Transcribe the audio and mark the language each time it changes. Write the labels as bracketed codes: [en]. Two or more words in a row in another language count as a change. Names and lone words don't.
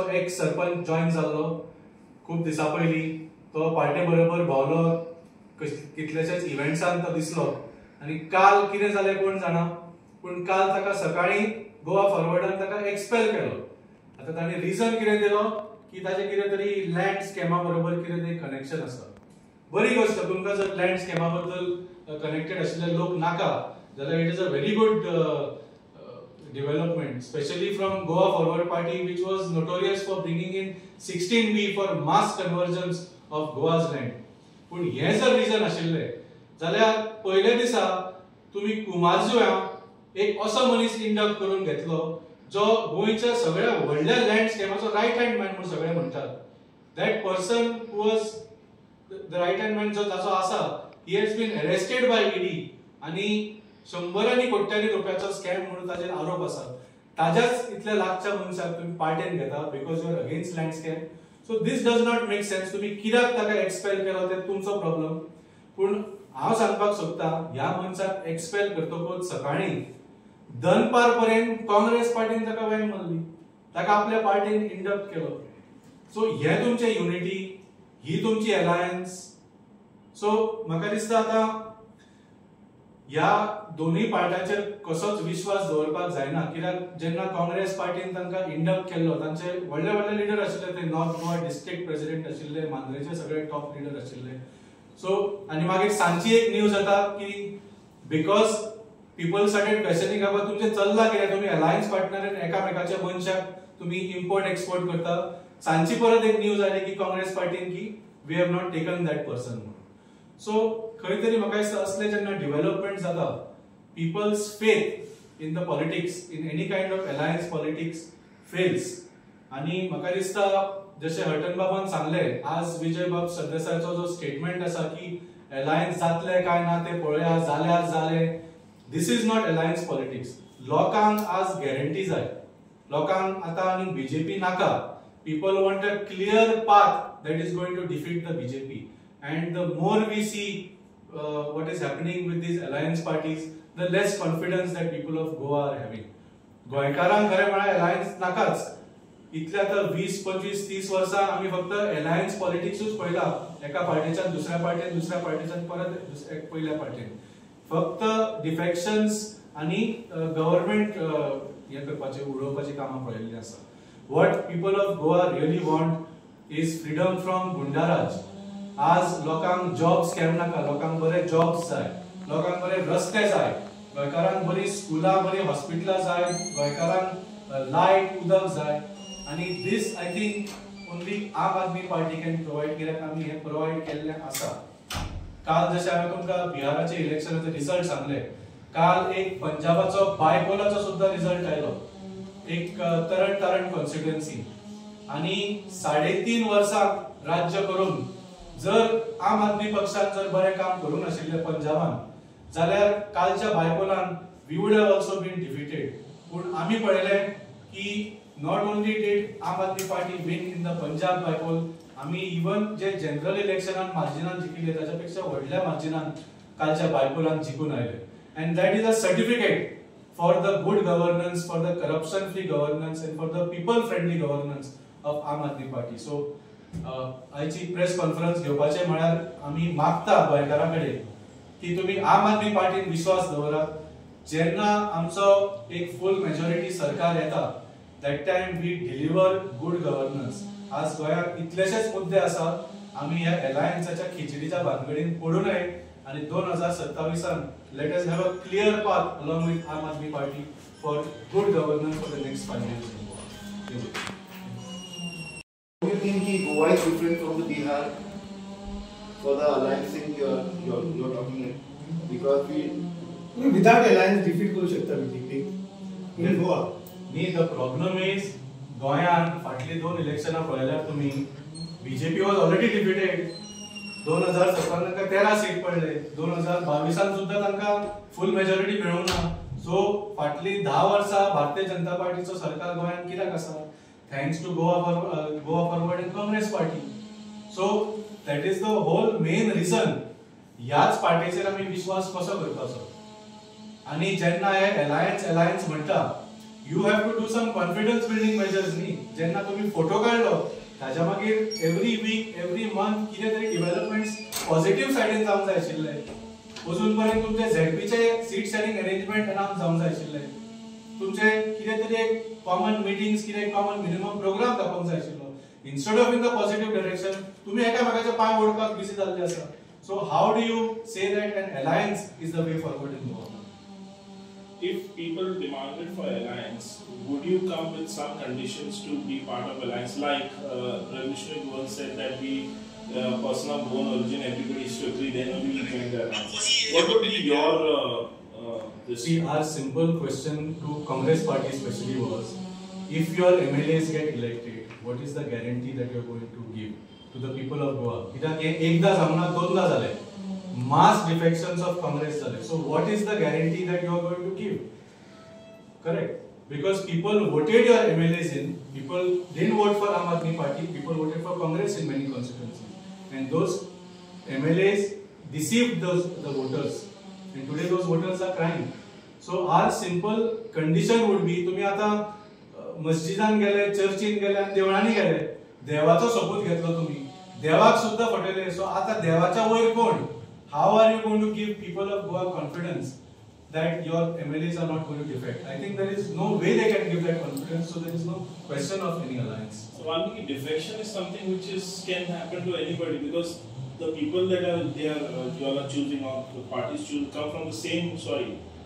[kok] एक सरपंच जॉइन जाल्लो खूप दिसा पयलीं तो पार्टी बरोबर भोवलो कितलेशेच इव्हेंट्सान तो दिसलो आणि काल कितें जालें कोण जाणा पण काल ताका सकाळी गोवा फॉरवर्डान ताका एक्सपेल केलो आता ताणें रिझन कितें दिलो की ताचे कितें तरी लँड स्कॅमा बरोबर कितें तरी कनेक्शन आसा बरी गोष्ट तुमकां जर लँड स्कॅमा बद्दल कनेक्टेड आशिल्ले लोक नाका जाल्यार [en] it is a very good development specially from Goa Forward Party which was notorious for bringing in 16B for mass conversions of Goa's land [kok] पण हे जर रिझन आशिल्ले जाल्यार पयले दिसा तुमी कुमारजुव्या एक असो मनीस इंडक्ट करून घेतलो जो गोंयच्या सगळ्या व्हडल्या लँड स्कॅमाचो [en] right hand man [kok] म्हणून सगळे म्हणटात [en] that person who was the right hand man [kok] जो ताचो आसा [en] he has been arrested by ED [kok] आणि शंभरांनी कोट्यांनी रुपयाचो स्कॅम म्हणून ताचेर आरोप आसा ताज्याच इतल्या लागच्या मनशाक तुम्ही पार्टेन घेता [en] because you are against land scam so this does not make sense [kok] तुम्ही कित्याक ताका एक्सपेल केलो ते तुमचो प्रॉब्लेम पण हांव सांगपाक सोदता ह्या मनशाक एक्सपेल करतकूच सकाळी दनपार पर्यंत काँग्रेस पार्टीन ताका वेंग मारली ताका आपल्या पार्टीन इंडक्ट केलो सो हे तुमचे युनिटी ही तुमची अलायन्स सो म्हाका दिसता आता ह्या दोन्ही पार्ट्याचेर कसोच विश्वास दवरपाक जायना कित्याक जेन्ना काँग्रेस पार्टीन तांकां इंडक्ट केल्लो तांचे व्हडले व्हडले लिडर आशिल्ले ते [en] North Goa district president [kok] आशिल्ले मांद्रेचे सगळे [en] top leader [kok] आशिल्ले सो आनी मागीर सांजची एक न्यूज येता की [en] because people started questioning about [kok] तुमचे चल्ला कित्याक तुम्ही [en] alliance partner [kok] एकामेकाच्या मनशाक तुम्ही [en] import export [kok] करता. सांची परत एक न्यूज आली की काँग्रेस पार्टीन की [en] we have not taken that person [kok] म्हणून. सो खंय तरी म्हाका दिसता असले जेन्ना डेव्हलपमेंट जाता, [en] people's faith in the politics, in any kind of alliance politics fails. [kok] आणि म्हाका दिसता जशे हटन बाबान सांगले, आज विजय बाब सरदेसायचो जो स्टेटमेंट आसा की अलायन्स जातले काय ना ते पळया, जाल्यार जाले. [en] this is not alliance politics. [kok] लोकांक आज गॅरंटी जाय. लोकांक आता आनी बीजेपी नाका. [en] people want a clear path that is going to defeat the BJP. And the more we see what is happening with these alliance parties, the less confidence that people of Goa are having. [kok] गोंयकारांक खरें म्हळ्यार अलायन्स नाकाच. इतले आता 20, 25, 30 वर्सां आमी फक्त अलायन्स पॉलिटिक्सूच पळयला. एका पार्टीच्यान दुसऱ्या पार्टीन, दुसऱ्या पार्टीच्यान परत पयल्या पार्टीन. फक्त डिफेक्शन्स आनी गव्हर्नमेंट हे करपाचे, उडोवपाची कामां पळयल्ली आसा. [en] What people of Goa really want is freedom from गुंडाराज. [kok] आज लोकांक जॉब्स केम नाका, लोकांक बरे जॉब्स जाय, लोकांक बरे रस्ते जाय, गोंयकारांक बरी स्कुलां, बरी हॉस्पिटलां जाय, गोंयकारांक लायट, उदक जाय. [en] आणि this I think only Aam Aadmi Party can provide, [kok] कित्याक आमी हे प्रोवाइड केल्ले आसा. काल जशे हांवें तुमकां बिहाराचे इलेक्शनाचे रिजल्ट सांगले, काल एक पंजाबाचो बायपोलाचो सुद्धा रिजल्ट आयलो, एक तरण कॉन्स्टिट्युएन्सी. आणि 3.5 वर्सां राज्य करून जर आम आदमी पक्षान जर बरें काम करूंक नाशिल्लें पंजाबान, जाल्यार कालच्या बायपोलान [en] we would have also been defeated. [kok] पूण आमी पळयलें की [en] not only did Aam Aadmi Party win in the Punjab bypoll, [kok] आमी इवन जे जनरल इलेक्शनान मार्जिनान जिखिल्ले ताच्या पेक्षा व्हडल्या मार्जिनान कालच्या बायपोलान जिखून आयले. [en] and that is a certificate for the good governance, for the corruption free governance, and for the people friendly governance of Aam Aadmi Party. [kok] So आयची [en] press conference [kok] घेवपाचे म्हळ्यार आमी मागता गोंयकारांकडे की तुम्ही आम आदमी पार्टीन विश्वास दवरात. जेन्ना आमचो एक [en] full majority [kok] सरकार येता, [en] that time we deliver good governance. [kok] आज गोंयात इतलेशेच मुद्दे आसात, आमी ह्या अलायन्साच्या खिचडीच्या भानगडीन पडू नये. [en] आणि 2027 let us have a clear path along with Aam Aadmi Party for good governance for the next 5 years in Goa. Do you think that Goa is different from the Bihar for the alliance thing you're talking about? Because we without alliance defeat [kok] करू शकता [en] BJP in Goa. The problem is [kok] गोंयान फाटली 2 इलेक्शनां पळयल्यार तुम्ही [en] BJP was already defeated. [kok] 2017 तांकां 13 सीट पडले, 2022 सुद्धा तांकां फुल मेजॉरिटी मेळूंक ना. सो फाटली 10 वर्सां भारतीय जनता पार्टीचो सरकार गोंयान कित्याक आसा? [en] thanks to Goa Forward and Congress Party. so that is the whole main reason. [kok] ह्याच पार्टीचेर आमी विश्वास कसो करपाचो? आणि जेन्ना हे अलायन्स म्हणटा, [en] you have to do some confidence building measures न्ही. [kok] जेन्ना तुम्ही फोटो काढलो ताच्या मागीर [en] every week, every month [kok] कितें तरी [en] developments positive [kok] सायडीन जावंक जाय आशिल्ले. अजून पर्यंत तुमचे झेडपीचे [en] seat sharing arrangement announce [kok] जावंक जाय आशिल्ले. तुमचे कितें तरी एक [en] common meetings, [kok] कितें [en] common minimum program [kok] दाखोवंक जाय आशिल्लो. [en] instead of in the positive direction [kok] तुम्ही एकामेकाचे पाय ओडपाक बिजी जाल्ले आसा. [en] so how do you say that an alliance is the way forward in Goa? If people demanded for alliance, would you come with some conditions to be part of alliance? Like Revolutionary once said that we person of born origin, everybody is to agree, then only we join the alliance. What would be your this? See, our simple question to Congress party especially was, if your MLAs get elected, what is the guarantee that you are going to give to the people of Goa? [kok] कित्याक एकदा जावना दोनदा जाले, [en] mass defections of Congress zale. So what is the guarantee that you are going to give? Correct? Because people voted your MLAs in, people didn't vote for Aam Aadmi Party, people voted for Congress in many constituencies. And those MLAs deceived the voters. And today those voters are crying. So our simple condition would be, [kok] तुम्ही आता मस्जिदान गेले, चर्चीन गेले आणि देवळांनी गेले, देवाचो सोपूत घेतलो तुम्ही, देवाक सुद्धा फटयले. सो आता देवाच्या वयर कोण? [en] How are you going to give people of Goa confidence that your MLAs are not going to defect? I think there is no way they can give that confidence, so there is no question of any alliance. So one thing, defection is something which can happen to anybody, because the people that are you all are choosing, or the parties choose, come from the same soil.